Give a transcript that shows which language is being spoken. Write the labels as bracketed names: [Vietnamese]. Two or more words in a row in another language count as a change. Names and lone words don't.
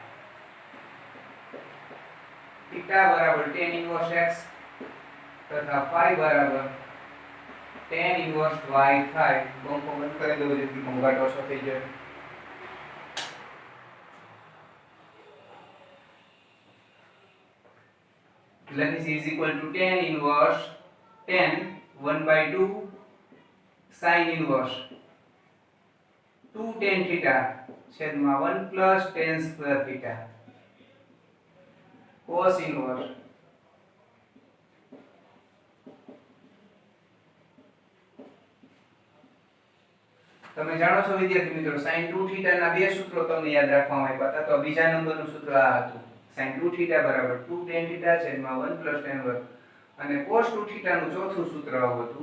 [Gujarati] થીટા બરાબર [English] tan inverse x [Gujarati] તથા phi બરાબર [English] tan inverse y [Gujarati] થાય. બંકો બંધ કરી દો જેથી ઘોંઘાટ ઓછો થઈ જાય. લખી [English] is equal to tan inverse tan 1/2 sin inverse 2 tan theta [Gujarati] છેદમાં [English] 1 plus tan square theta cos inverse [Gujarati] તમે જાણો છો વિદ્યાર્થી મિત્રો [English] sin 2 theta [Gujarati] ના બે સૂત્રો તમને યાદ રાખવામાં આવ્યા હતા. તો બીજા નંબરનું સૂત્ર આ હતું [English] sin 2 theta [Gujarati] બરાબર [English] 2 tan theta [Gujarati] છેદમાં [English] 1 plus tan [Gujarati] વર્ગ અને [English] cos 2 theta [Gujarati] નું ચોથું સૂત્ર આવું હતું.